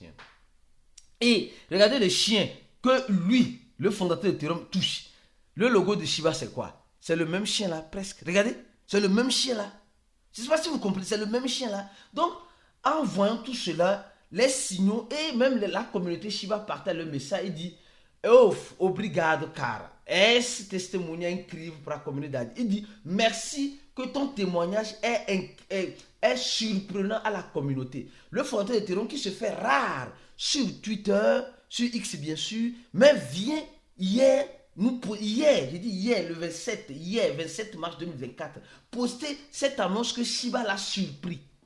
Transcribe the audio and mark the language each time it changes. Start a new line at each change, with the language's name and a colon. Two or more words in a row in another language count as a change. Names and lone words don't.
French: Et regardez le chien que lui, le fondateur d'Ethereum, touche. Le logo de Shiba, c'est quoi? C'est le même chien là, presque. Regardez, c'est le même chien là. Je ne sais pas si vous comprenez, c'est le même chien là. Donc, en voyant tout cela, les signaux et même la communauté Shiba partage le message et dit oh,
Portuguese: obrigado, cara. Esse testemunho é incrível para a comunidade.
French: Il dit merci que ton témoignage est surprenant à la communauté. Le fondateur d'Ethereum qui se fait rare sur Twitter, sur X bien sûr, mais vient hier, le 27 mars 2024, poster cette annonce que Shiba l'a surpris.